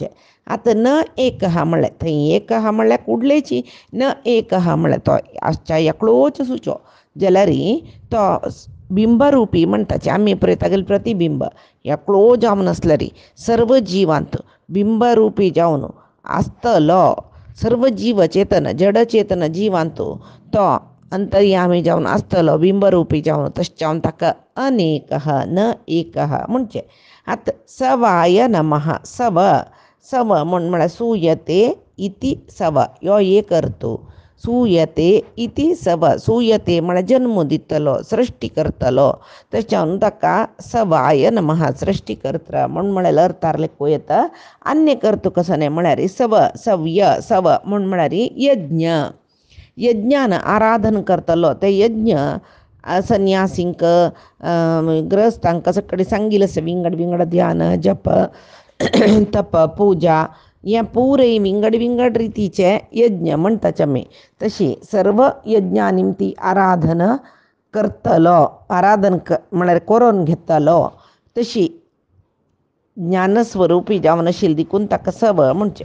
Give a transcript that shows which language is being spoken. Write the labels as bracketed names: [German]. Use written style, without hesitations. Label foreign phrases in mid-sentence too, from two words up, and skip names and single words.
[Konkani] आतां न एक म्हणलें थंय एक म्हणल्यार कुडलेची न एक म्हणल्यार तो आजच्या एकलोच सुचो जाल्यार तो बिंबरुपी म्हणटाचे आमी पळय तागेलें प्रतिबिंब एकलो जावन आसल्यार सर्व जिवांत बिंबरुपी जावन आसतलो सर्व जीव चेतन जड चेतन जिवांत तो अंतर्यामी जावन आसतलो बिंबरुपी जावन तशें जावन ताका अनेक न एक म्हणचे. आतां [Sanskrit] सवाय नमः [Konkani] सव म्हळ्यार [Sanskrit] सूयते इति सव [Konkani] यो एक अर्थ [Sanskrit] सूयते इति सव [Konkani] सूयते म्हळ्यार जन्म दितलो सृष्टी करतलो तशें ताका [Sanskrit] सवाय नमः [Konkani] सृष्टी करता म्हळ्यार अर्थार लेखो येता अन्य अर्थ कसो न्ही म्हळ्यार सव्य सव म्हळ्यार यज्ञान आराधन करतलो ते यज्ञ संन्यासींक ग्रहस्थांक सगळे सांगिल्लें आसा विंगड ध्यान जप तप पूजा हे पुरे विंगड रितीचे यज्ञ म्हणटाचे आमी तशी सर्व यज्ञा निमती आराधन करतलो म्हळ्यार करून घेतलो तशी ज्ञानस्वरूपी जावन आशिल्ली देखून ताका सव म्हणचे.